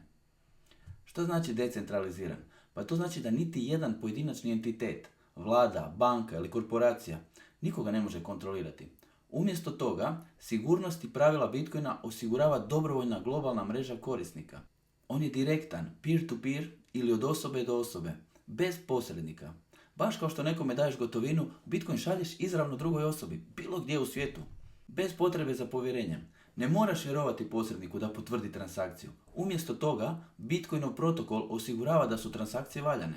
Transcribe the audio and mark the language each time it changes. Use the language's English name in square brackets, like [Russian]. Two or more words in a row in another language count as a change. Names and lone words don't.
[Croatian] Što znači decentraliziran? Pa to znači da niti jedan pojedinačni entitet, vlada, banka ili korporacija nikoga ne može kontrolirati. Umjesto toga, sigurnost i pravila Bitcoina osigurava dobrovoljna globalna mreža korisnika. On je direktan, peer-to-peer ili od osobe do osobe, bez posrednika. Baš kao što nekome daješ gotovinu, Bitcoin šalješ izravno drugoj osobi, bilo gdje u svijetu, bez potrebe za povjerenjem. Ne moraš vjerovati posredniku da potvrdi transakciju. Umjesto toga, Bitcoinov protokol osigurava da su transakcije valjane.